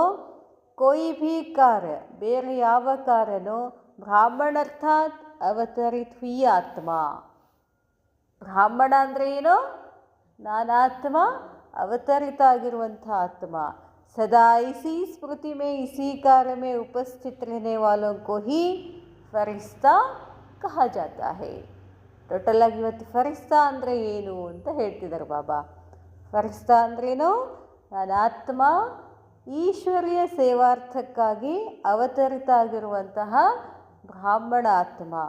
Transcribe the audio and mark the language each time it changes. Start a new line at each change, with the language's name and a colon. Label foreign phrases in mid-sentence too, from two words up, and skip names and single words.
Hindi: कोई भी कार्य,
Kannada: ಬೇರೆ ಯಾವ ಕಾರ್ಯನೋ
Hindi: ब्राह्मण अर्थात अवतरित हुई आत्मा.
Kannada: ಬ್ರಾಹ್ಮಣ ಅಂದರೆ ಏನು? ನಾನು ಆತ್ಮ, ಅವತರಿತ ಆಗಿರುವಂಥ ಆತ್ಮ.
Hindi: सदा इसी स्मृति में इसी कार्य में उपस्थित रहने वालों को ही फरिश्ता कहा जाता है.
Kannada: ಟೋಟಲಾಗಿ ಇವತ್ತು ಫರಿಸ್ತಾ ಅಂದರೆ ಏನು ಅಂತ ಹೇಳ್ತಿದ್ದಾರೆ ಬಾಬಾ. ಫರಿಸ್ತಾ ಅಂದ್ರೇನು? ನಾನು ಆತ್ಮ, ಈಶ್ವರೀಯ ಸೇವಾರ್ಥಕ್ಕಾಗಿ ಅವತರಿತ ಆಗಿರುವಂತಹ ಬ್ರಾಹ್ಮಣ ಆತ್ಮ.